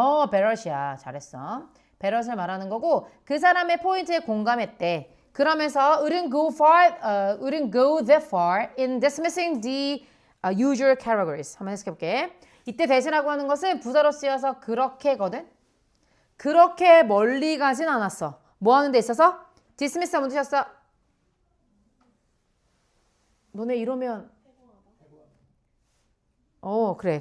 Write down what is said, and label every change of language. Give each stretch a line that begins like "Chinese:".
Korean: 베럿이야. 잘했어. 베럿을 말하는 거고 그 사람의 포인트에 공감했대. 그러면서
English: wouldn't go that far in dismissing the usual categories.
Korean: 한번 해석해볼게. 이때 대신하고 하는 것은 부사로 쓰여서 그렇게거든. 그렇게 멀리 가진 않았어. 뭐 하는 데 있어서? dismiss가 뭔 뜻이었어? 너네 이러면 그래.